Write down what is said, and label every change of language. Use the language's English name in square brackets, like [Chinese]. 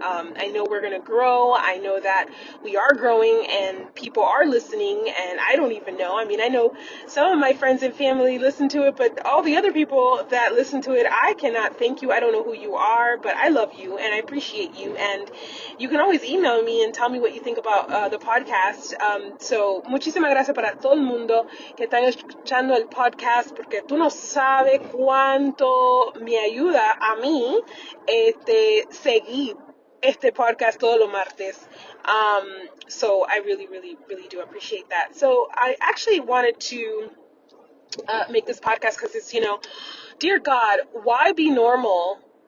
[English] I know we're gonna grow. I know that we are growing, and people are listening, and I don't even know. I mean, I know some of my friends and family listen to it, but all the other people that listen to it, I cannot thank you. I don't know who you are, but I love you and I appreciate you, and you can always email me and tell me what you think about the podcast. [Spanish] So, muchísimas gracias para todo el mundo que están escuchando el podcast, porque tú no sabes cuánto me ayuda a mí seguir este podcast todos los martes. [English] So I really, really, really do appreciate that. So I actually wanted to make this podcast because it's, dear God, why be normal?